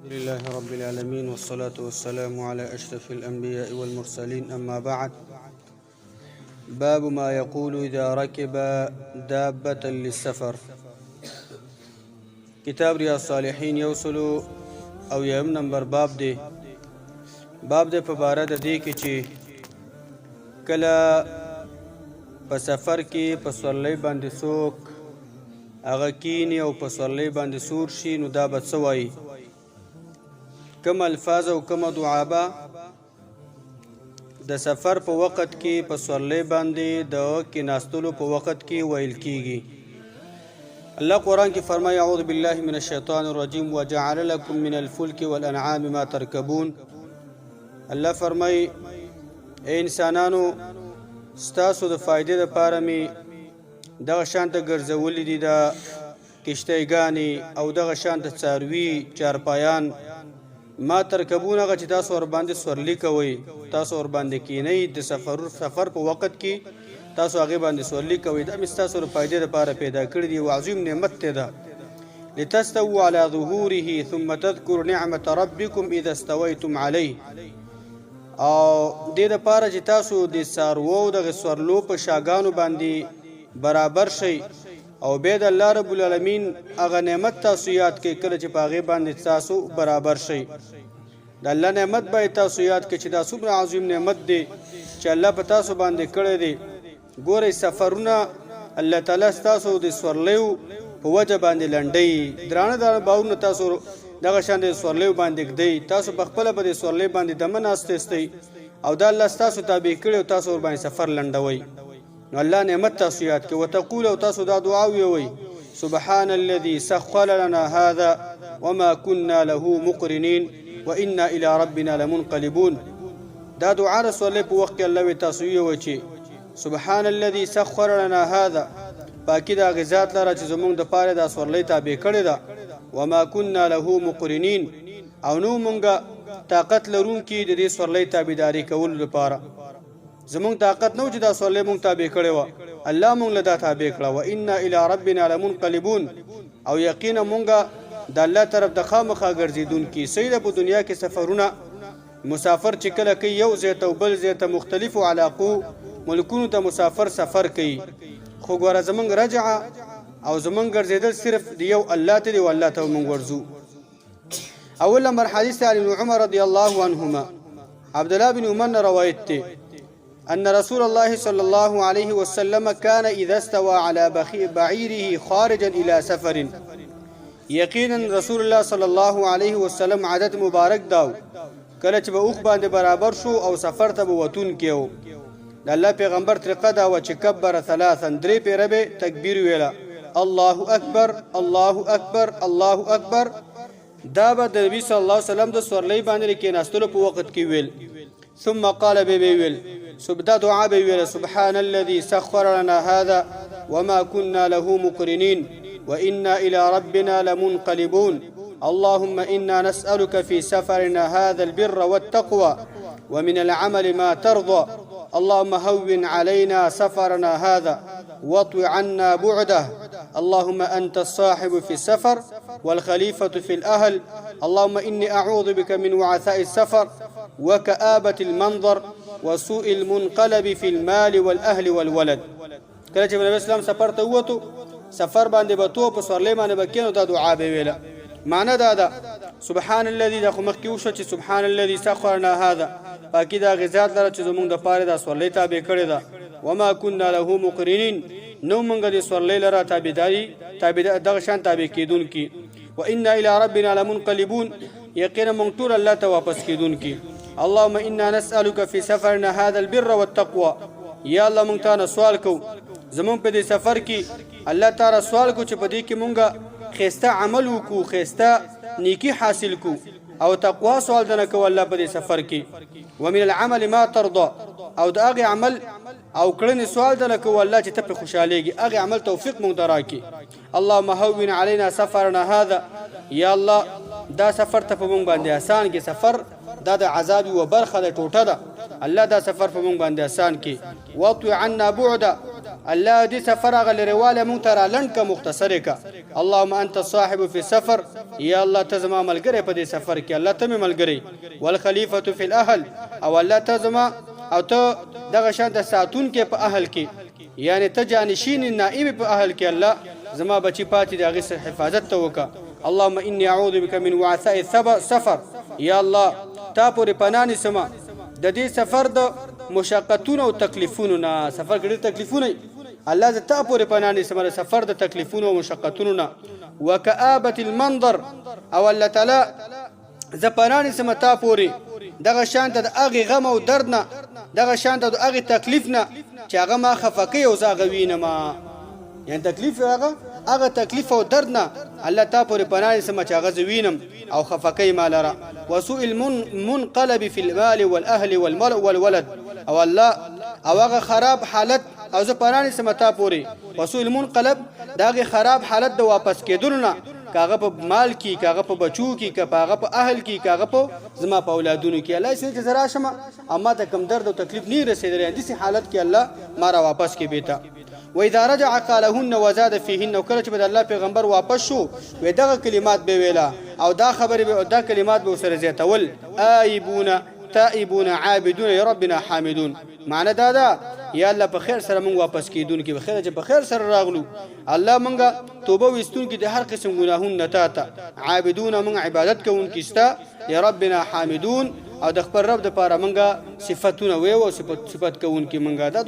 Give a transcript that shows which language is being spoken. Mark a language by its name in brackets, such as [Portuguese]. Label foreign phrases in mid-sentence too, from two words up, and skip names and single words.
[Arabic] لله رب العالمين والصلاة والسلام على أشرف الأنبياء والمرسلين أما بعد. باب ما يقول إذا ركب دابة للسفر. [Pashto] كتاب رياض الصالحين يوصلو او یم نمبر باب دی په باره د دې کې چې کله په سفر کې په سورلۍ باندې څوک هغه کینی او په سورلۍ باندې سور شي نو دا به څه وایي، کوم الفاظ او کوم دعا به د سفر په وخت کې په سورلۍ باندې د کیناستلو په وخت کې ویل کیږي. الله قرآن کی فرمائے [Arabic] اعوذ باللہ من الشیطان الرجیم وجعل لکم من الفلک والانعام ما ترکبون. [Pashto] الله فرمائے اے انسانانو ستاسو د فائدې دپاره مې دغه شانته ګرځولي دي د کشتیګانې او دغه شانته څاروي چارپایان [Arabic] ما ترکبون، [Pashto] هغه چې تاسو ورباندې سورلي کوئ، تاسو ورباندې کینئ د سفر په وخت کې تاسو هغې باندې سورلي کوئ. دا مې ستاسو د فایدې دپاره پیدا کړي دي او عظیم نعمت دی ده. [Arabic] لتستووا على ظهوره ثم تذكروا نعمة ربكم اذا استويتم عليه. [Pashto] او دې دپاره چې تاسو د څاروو دغه سورلو په شاګانو باندې برابر شئ او بیا د [Arabic] الله رب العالمین [Pashto] هغه نعمت تاسو یاد کړئ کله چې په هغې باندې تاسو برابر شئ. د الله نعمت باید تاسو یاد کړئ چې دا څومره عظیم نعمت دی چې الله په تاسو باندې کړی دی. ګورئ سفرونه الله تعالی ستاسو د سورلیو په وجه باندې لنډوي، درانه درانه باورونه تاسو دغه شان د سورلیو باندې ږدئ، تاسو په خپله به د سورلۍ باندې دمه ناست استئ او دا الله ستاسو تابع کړي او تاسو ورباندې سفر لنډوئ. نو الله نعمت تاسو یاد کړئ. [Arabic] وتقول [Pashto] او تاسو دا دعا وویئ [Arabic] سبحان الذي سخر لنا هذا وما كنا له مقرنين وانا الى ربنا لمنقلبون. [Pashto] دا دعا د سورلۍ په وخت کې الله وی تاسو وویئ چې [Arabic] سبحان الذي سخر لنا هذا، [Pashto] پاکی دا غزات لره چې زمونږ دپاره دا سورلۍ تابع کړې ده. [Arabic] وما كنا له مقرنين، [Pashto] او نو مونږه طاقت لرونکي د دې سورلۍ تابعداري کولو لپاره. زمونږ طاقت نو چې دا سورلۍ مونږ تابع کړې وه، الله مونږ له دا تابع کړه. [Arabic] وانا الى ربنا لمنقلبون، [Pashto] او یقینا مونږه د الله طرف د خامخا ګرځېدونکي. صحیح ده په دنیا کې سفرونه مسافر چې کله کوي یو ځای ته او بل ځای ته مختلفو علاقو ملکونو ته مسافر سفر کوي، خو ګوره زمونږ رجعه او زمونږ ګرځېدل صرف د یو الله ته دی او الله ته مونږ ورځو. [Arabic] اول نمبر حدیث عن ابن عمر رضی الله عنهما، عبدالله بن عمر [Pashto] نه روایت دی [Arabic] ان رسول الله صلی الله علیه وسلم كان اذا استوى على بعیره خارجا الى سفر. [Pashto] یقینا [Arabic] رسول الله صلی الله علیه وسلم [Pashto] عادت مبارک داو کله چې به اوښ باندې برابر شو او سفر ته به وتون کېو. د الله پیغمبر طریقه دا وه چې [Arabic] کبر ثلاثا، [Pashto] درې پیره به تکبیر ویله، [Arabic] الله اکبر الله اکبر الله اکبر. [Pashto] دا به د نبي [Arabic] صلی الله علیه وسلم [Pashto] د سورلۍ باندې د کېناستلو په وخت کې ویل. [Arabic] ثم قال [Pashto] به ویل دا دعا به ویله [Arabic] سبحان الذي سخر لنا هذا وما كنا له مقرنين وانا الى ربنا لمنقلبون. اللهم انا نسألك في سفرنا هذا البر والتقوى ومن العمل ما ترضى. اللهم هون علينا سفرنا هذا واطو عنا بعده. اللهم أنت الصاحب في السفر والخليفة في الأهل. اللهم إني أعوذ بك من وعثاء السفر وكآبة المنظر وسوء المنقلب في المال والأهل والولد. [Pashto] کله چې نبی اسلام سفر ته ووتو، سفر باندې به تو په سورلۍ باندې به کېنو، دا دعا به ویله. معنی دا ده [Arabic] سبحان الذي، [Pashto] دا خو مخکې وشوه چې [Arabic] سبحان الذي سخرنا هذا، [Pashto] پاکي دا غزات لره چې زمونږ دپاره دا سورلۍ تابع کړې ده. [Arabic] وما كنا له مقرنين، [Pashto] نو مونږ د سورلۍ لره دغه شان تابع کېدونکي. [Arabic] وانا الى ربنا لمنقلبون، [Pashto] یقینا مونږ ټول الله ته واپس کېدونکي. [Arabic] اللهم انا نسألك في سفرنا هذا البر والتقوى. [Pashto] یا الله مونږ ته سوال کوو زمونږ په دې سفر کې، الله تعالی سوال کوو چې په دې کې مونږه خیسته عمل وکړو، خیسته نیکی حاصل کو او تقوا سوال دنه کو الله په دې سفر کې. [Arabic] ومن العمل ما ترضى، [Pashto] او د هغې عمل او کړنې سوال دنه کو الله چې ته پرې خوشحالېږي، هغې عمل توفیق مونږ ته راکړي. اللهم هون علينا سفرنا هذا، یا الله دا سفر ته په مونږ باندې آسان کې. سفر دا د عذاب یوه برخه ده، ټوټه ده. الله دا سفر په مونږ باندې آسان کې. [Arabic] واطوي عنا بعده، [Pashto] الله دې سفر هغه لرېوالی مونږ ته رالنډ که، مختصر که. [Arabic] اللهم انت الصاحب في السفر [Pashto] یا الله ته زما ملګری په دې سفر کې الله ته مې ملګری [Arabic] والخلیفة فی الاهل [Pashto] او الله ته زما او ته دغه شان د ساتون کې په اهل کې یعنی ته جانشین نائب په اهل کې الله زما بچی پاتې د هغې سره حفاظت ته وکړه [Arabic] اللهم انی اعوذ بک من وعثاء السفر [Pashto] یا الله تا پورې پناه نیسمه د دې سفر د مشقتونو او تکلیفونو نه سفر کې ډېر تکلیفونه الله زه تا پورې پناه نیسمه د سفر د تکلیفونو او مشقتونو نه [Arabic] وکآبة المنظر [Pashto] او الله تعالی زه پناه نیسمه تا پورې دغه شان ته د هغې غم او درد نه دغه شان ته د هغې تکلیف نه چې هغه ما خفه کوي او زه هغه وینم یعنی تکلیف هغه تکلیف او درد نه الله تا پورې پناه نیسمه چې هغه زه وینم او خفه کوي ما لره [Arabic] وسوء المنقلب في المال والاهل والولد [Pashto] او الله او هغه خراب حالت او زه پناه نیسمه تا پورې [Arabic] وسوء المنقلب [Pashto] د هغې خراب حالت د واپس کېدلو نه که هغه په مال کې که هغه په بچو کې که هغه په اهل کې که هغه په زما په اولادونو کې الله یې چې زه راشم او ما ته کوم درد او تکلیف نه رسېدلی داسې حالت کې الله ما را واپس کې بیته [Arabic] واذا رجع قالهن وزاد فيهن [Pashto] وکله چې به د الله پیغمبر واپس شو وی دغه کلمات به ویله او دا خبرې به دا کلمات به ورسره زیاتول [Arabic] آیبون تائبون عابدون لربنا حامدون [Pashto] معنی دا ده یا الله په خیر سره مونږ واپس کیدونکي به خیر چې په خیر سره راغلو الله مونږه توبه وستونکي د هر قسم ګناهونو نه تا ته عابدون مونږ عبادت کوونکي ستا [Arabic] لربنا حامدون [Pashto] او د خپل رب دپاره مونږه صفتونه ویو او صفت کوونکي مونږه دا